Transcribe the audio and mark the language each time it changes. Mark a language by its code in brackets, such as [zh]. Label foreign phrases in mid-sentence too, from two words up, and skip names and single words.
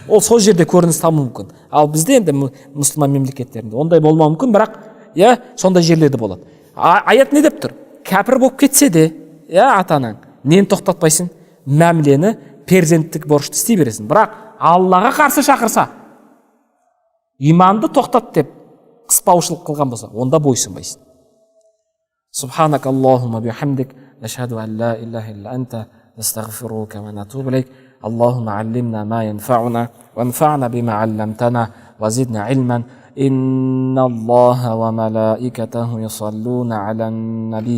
[kk] Ол сол жерде көрініс табуы мүмкін. Ал бізде енді мұсылман мемлекеттерінде ондай болмауы мүмкін, бірақ сондай жерлерде болады. Аят не деп тұр? Кәпір болып кетсе де, ата-анаң, нені тоқтатпайсың? Мәмілені, перзенттік борышты істей бересің. Бірақ Аллаға қарсы шақырса, иманды тоқтат деп қыспаушылық қылған болса, онда бойсынбайсың. [ar] سبحانك اللهم بحمدك نشهد أن لا إله إلا أنت نستغفرك ونتوب إليك. اللهم علمنا ما ينفعنا وانفعنا بما علمتنا وزدنا علما. إن الله وملائكته يصلون على النبي.